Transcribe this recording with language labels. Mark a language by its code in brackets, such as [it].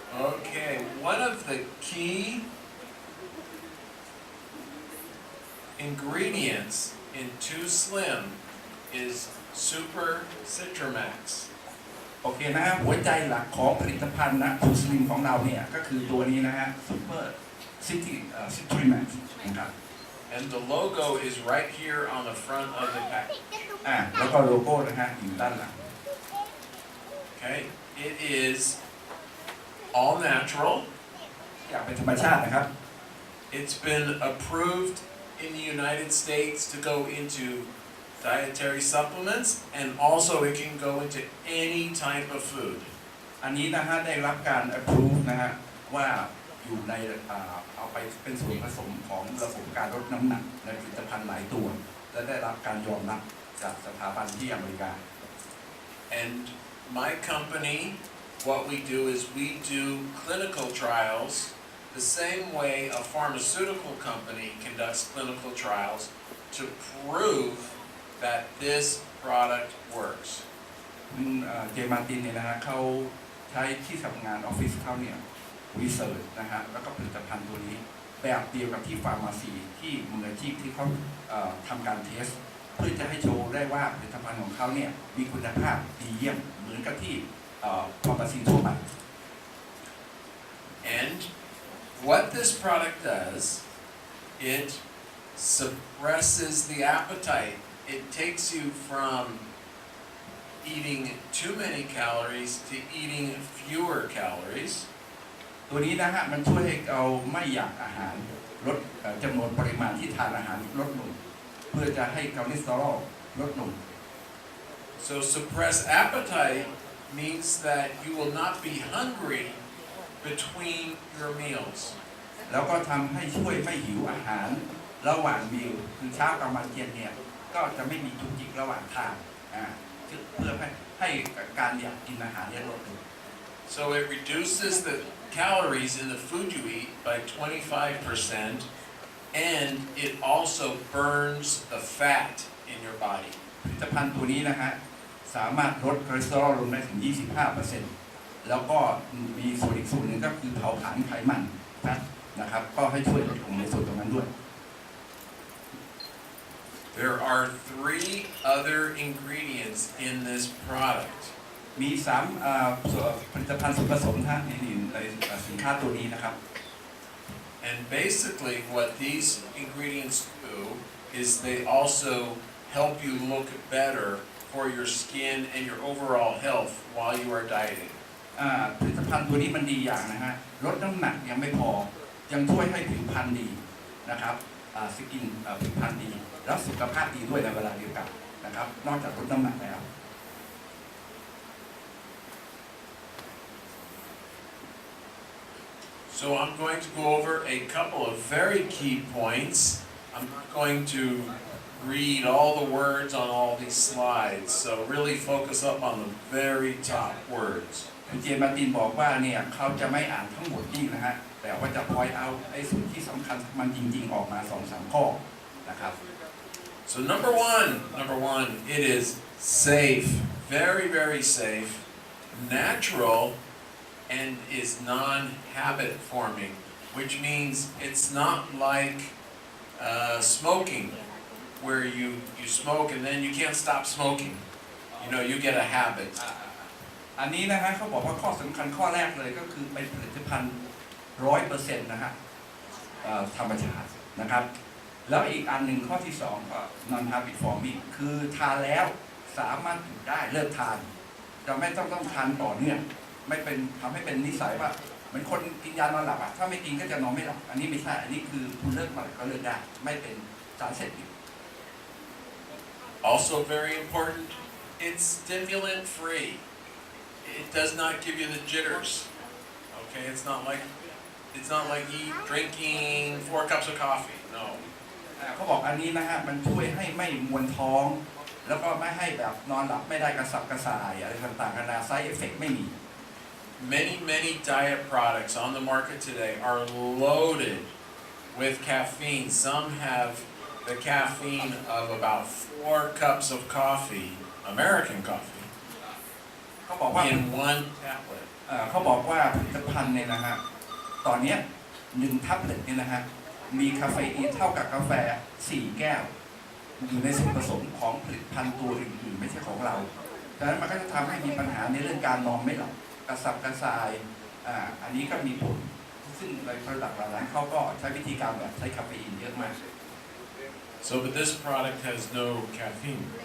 [en] Okay, one of the key ingredients in 2sllim is Super Citramax. [th] โอเคนะฮะหัวใจหลักของผลิตภัณฑ์นะทูสลิมของเราเนี่ยก็คือตัวนี้นะฮะซูเปอร์ซิตรีแม็กซ์นะครับ [en] And the logo is right here on the front of the pack. [th] แล้วก็โลโก้นะฮะอยู่ด้านหลัง [en] Okay, it is all natural. [th] อยากเป็นธรรมชาตินะครับ [en] It's been approved in the United States to go into dietary supplements, and also it can go into any type of food. [th] อันนี้นะฮะได้รับการ approve นะฮะว่าอยู่ในเอาไปเป็นส่วนผสมของระบบการลดน้ำหนักในผลิตภัณฑ์หลายตัวและได้รับการยอมรับจากสถาบันที่อเมริกา [en] And my company what we do is we do clinical trials the same way a pharmaceutical company conducts clinical trials to prove that this product works. [th] คุณเจมาร์ตินเนี่ยนะฮะเขาใช้ที่ทำงานออฟฟิศเขาเนี่ยวิจัยนะฮะแล้วก็ผลิตภัณฑ์ตัวนี้แบบเดียวกับที่ฟาร์มาซีที่มืออาชีพที่เขาทำการเทสเพื่อจะให้โชว์ได้ว่าผลิตภัณฑ์ของเขาเนี่ยมีคุณภาพดีเยี่ยมเหมือนกับที่ฟาร์มาซีทั่วไป [en] And what this product does, it suppresses the appetite. It takes you from eating too many calories to eating fewer calories. [th] ตัวนี้นะฮะมันช่วยให้เราไม่อยากอาหารลดจำนวนปริมาณที่ทานอาหารลดลงเพื่อจะให้คอเลสเตอรอลลดลง [en] So suppress appetite means that you will not be hungry between your meals. [th] แล้วก็ทำให้ช่วยไม่หิวอาหารระหว่างมิลคือเช้ากลางวันเย็นเนี่ยก็จะไม่มีจุกจิกระหว่างทางเพื่อให้การอยากกินอาหารเนี่ยลดลง [en] So it reduces the calories in the food you eat by 25%, and it also burns the fat in your body. [th] ผลิตภัณฑ์ตัวนี้นะฮะสามารถลดคอเลสเตอรอลลงได้ถึง 25% แล้วก็มีส่วนอีกส่วนหนึ่งก็คือเผาผลาญไขมันนะครับก็ให้ช่วยลดลงในส่วนตรงนั้นด้วย [en] There are 3 other ingredients in this product. [th] มีผลิตภัณฑ์ส่วนผสมนะในสินค้าตัวนี้นะครับ [en] And basically what these ingredients do is they also help you look better for your skin and your overall health while you are dieting. [th] ผลิตภัณฑ์ตัวนี้มันดีอย่างนะฮะลดน้ำหนักยังไม่พอยังช่วยให้ผิวพรรณดีนะครับสกินผิวพรรณดีแล้วสุขภาพดีด้วยในเวลาเดียวกันนะครับนอกจากลดน้ำหนักแล้ว [en] So I'm going to go over a couple of very key points. I'm not going to read all the words on all these slides, so really focus up on the very top words. [th] คุณเจมาร์ตินบอกว่าเนี่ยเขาจะไม่อ่านทั้งหมดนี่นะฮะแต่ว่าจะพอยเอาไอ้ส่วนที่สำคัญมันจริงๆออกมา 2-3 ข้อนะครับ [en] So number one, it is safe, very, very safe, natural, and is non-habit forming, which means it's not like smoking, where you smoke and then you can't stop smoking. You know, you get a habit. [th] อันนี้นะฮะเขาบอกว่าข้อสำคัญข้อแรกเลยก็คือเป็นผลิตภัณฑ์ 100% นะฮะธรรมชาตินะครับแล้วอีกอันหนึ่งข้อที่2ก็ [en] non habit forming [th] คือทานแล้วสามารถหยุดได้เลิกทานจะไม่ต้องทานต่อเนื่องไม่เป็นทำให้เป็นนิสัยว่าเหมือนคนกินยานอนหลับถ้าไม่กินก็จะนอนไม่หลับอันนี้ไม่ใช่อันนี้คือคุณเลิกมาก็เลิกได้ไม่เป็นสารเสพติด [en] Also very important, it's stimulant free. It does not give you the jitters. Okay, it's not like drinking 4 cups of coffee. No. [th] เขาบอกอันนี้นะฮะมันช่วยให้ไม่มวนท้องแล้วก็ไม่ให้แบบนอนหลับไม่ได้กระสับกระส่ายอะไรต่างๆนานาไซด์เอฟเฟกต์ไม่มี [en] Many diet products on the market today are loaded with caffeine. Some have the caffeine of about 4 cups of coffee, American coffee, [th] เขาบอกว่า [en] in 1 tablet. [th] เขาบอกว่าผลิตภัณฑ์เนี่ยนะฮะตอนนี้1 แท็บเล็ตเนี่ยนะฮะมีคาเฟอีนเท่ากับกาแฟ4 แก้วอยู่ในส่วนผสมของผลิตภัณฑ์ตัวอื่นๆไม่ใช่ของเราดังนั้นมันก็จะทำให้มีปัญหาในเรื่องการนอนไม่หลับกระสับกระส่ายอันนี้ก็มีผลซึ่งในผลิตภัณฑ์เหล่านั้นเขาก็ใช้วิธีการแบบใช้คาเฟอีนเยอะมาก [en] So, but this product has no caffeine.